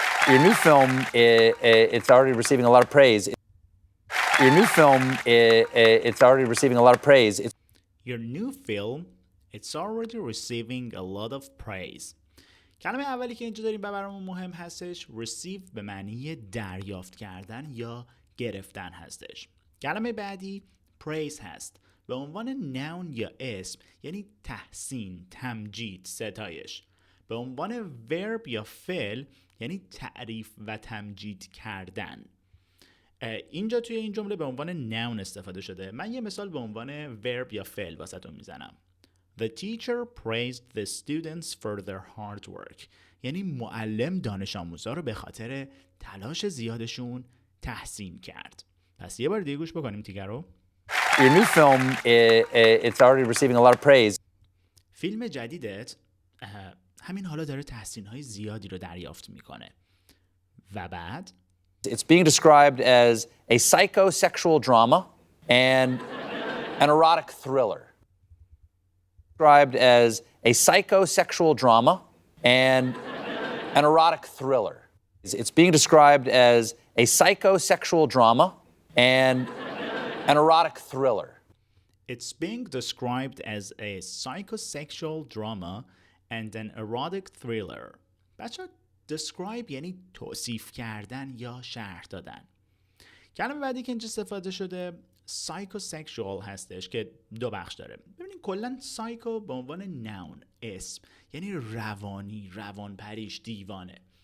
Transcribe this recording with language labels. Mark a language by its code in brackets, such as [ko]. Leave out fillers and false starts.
[en] Your new film, it's already receiving a lot of praise. Your new film, it's already receiving a lot of praise. Your new film, it's already receiving a lot of praise. [fa] کلمه اولی که اینجا داریم و برامون مهم هستش receive به معنی دریافت کردن یا گرفتن هستش. کلمه بعدی praise هست. به عنوان noun یا اسم یعنی تحسین، تمجید، ستایش. به عنوان verb یا فعل یعنی تعریف و تمجید کردن. اینجا توی این جمله به عنوان noun استفاده شده. من یه مثال به عنوان verb یا فعل واسهتون میزنم. [en] The teacher praised the students for their hard work. [fa] یعنی معلم دانش آموزا رو به خاطر تلاش زیادشون تحسین کرد. پس یه بار دیگه گوش بکنیم تیکر رو. [en] Your new film, it's already receiving a lot of praise. [fa] فیلم جدیدت همین حالا داره تحسین‌های زیادی رو دریافت میکنه. و بعد [en] It's being described as a psychosexual drama and an erotic thriller. Described as a psychosexual drama and an erotic thriller. It's being described as a psychosexual drama and an erotic thriller. It's being described as a psychosexual drama and an erotic thriller. [fa] بچه describe یعنی توصیف کردن یا شرح دادن. کلمه بعدی که اینجا استفاده شده psychosexual هستش که دو بخش داره. ببینید کلا psycho به عنوان noun اسم یعنی روانی، روانپریش، دیوانه.